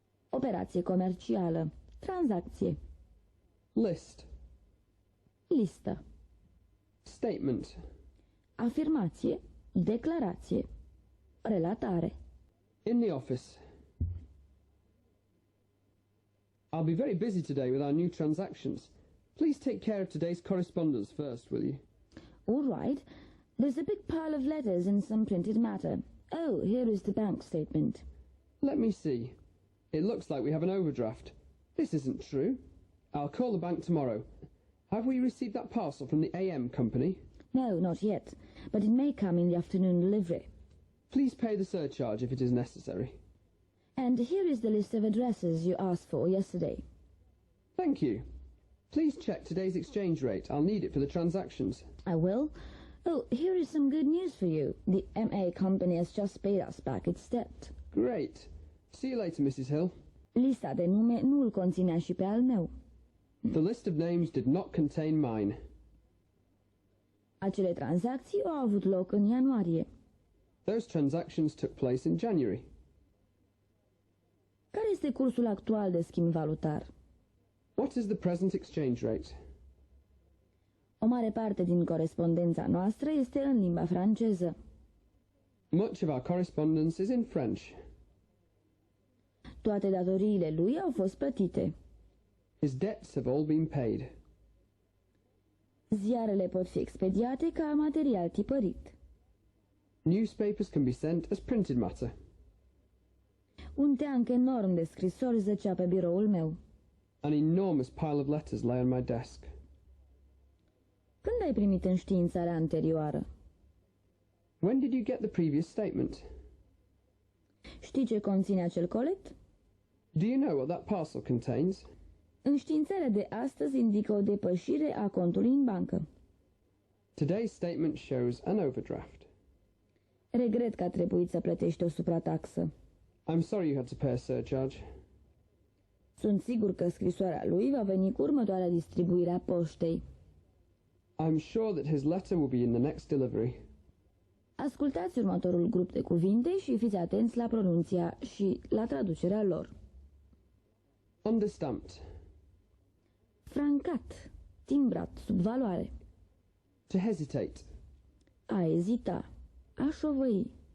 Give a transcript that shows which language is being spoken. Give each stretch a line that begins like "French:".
Romanian: operație comercială, tranzacție,
English: list,
Romanian: listă,
English: statement,
Romanian: afirmație, declarație, relatare.
English: in the office. I'll be very busy today with our new transactions. Please take care of today's correspondence first, will you? All right. There's a big pile of letters and some printed matter. Oh, here is the bank statement. Let me see. It looks like we have an overdraft. This isn't true. I'll call the bank tomorrow. Have we received that parcel from the AM company? No, not yet, but it may come in the afternoon delivery. Please pay the surcharge if it is necessary. And here is the list of addresses you asked for yesterday. Thank you. Please check today's exchange rate. I'll need it for the transactions. I will. Oh, here is some good news for you. The MA company has just paid us back its debt. Great. See you later, Mrs. Hill.
Romanian: Lista de nume nu îl conținea și pe al meu.
English: The list of names did not contain mine.
Romanian: Acele tranzacții au avut loc în ianuarie.
English: Those transactions took place in January.
Romanian: Care este cursul actual de schimb valutar?
English: What is the present exchange rate?
Romanian: O mare parte din corespondența noastră este în limba franceză.
English: Much of our correspondence is in French.
Romanian: Toate datoriile lui au fost plătite.
English: His debts have all been paid.
Romanian: Ziarele pot fi expediate ca material tipărit.
English: Newspapers can be sent as printed matter.
Romanian: Un teanc enorm de scrisori zăcea pe biroul meu.
English: An enormous pile of letters lay on my desk.
Romanian: Când ai primit înștiințarea anterioară?
English: When did you get the previous statement?
Romanian: Știi ce conține acel colet?
English: Do you know what that parcel contains?
Romanian: Înștiințarea de astăzi indică o depășire a contului în bancă.
English: Today's statement shows an overdraft.
Romanian: Regret că a trebuit să plătești o suprataxă.
English: I'm sorry you had to pay a surcharge.
Romanian: Sunt sigur că scrisoarea lui va veni cu următoarea distribuire a poștei.
English: I'm sure that his letter will be in the next delivery.
Romanian: Ascultați următorul grup de cuvinte și fiți atenți la pronunția și la traducerea lor.
English: Understamped.
Romanian: Francat, timbrat, sub valoare.
English: To hesitate.
Romanian: A ezita, a șovăi.